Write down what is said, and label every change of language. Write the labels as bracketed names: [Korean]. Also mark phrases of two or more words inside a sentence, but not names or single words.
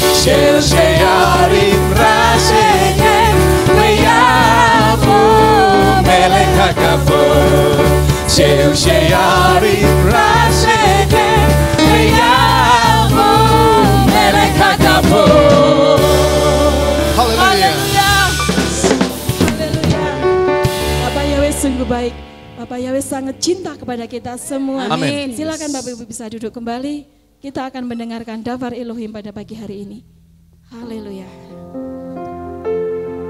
[Hebrew] שערים ראשיכם ויבוא מלך הכבוד. שערים ראשיכם ויבוא מלך הכבוד. [Indonesian] Haleluya. Haleluya. Bapak Yahweh sungguh baik. Bapak Yahweh sangat cinta kepada kita semua. Amin. Silakan Bapak Ibu bisa duduk kembali. Kita akan mendengarkan [Hebrew] דבר אלוהים [Indonesian] pada pagi hari ini. Haleluya.